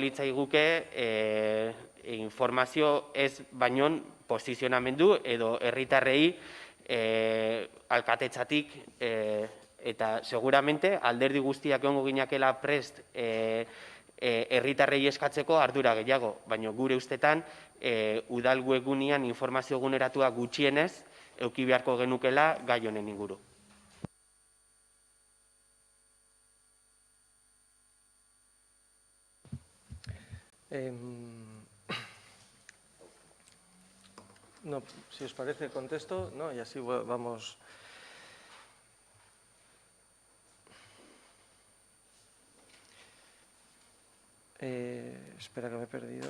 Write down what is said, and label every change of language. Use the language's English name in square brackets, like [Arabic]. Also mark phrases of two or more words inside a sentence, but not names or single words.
[Basque] litzaiguke informazio ez baino posizionamendu edo herritarrei alkatetzatik eta seguramente alderdi guztiak egongo ginakela prest herritarrei eskatzeko ardura gehiago, baina gure ustetan udal webgunean informazio eguneratua gutxienez eduki beharko genukela gai honen inguru. [Spanish] No, si os parece, contesto, ¿no? Y así vamos. Espera que me he perdido.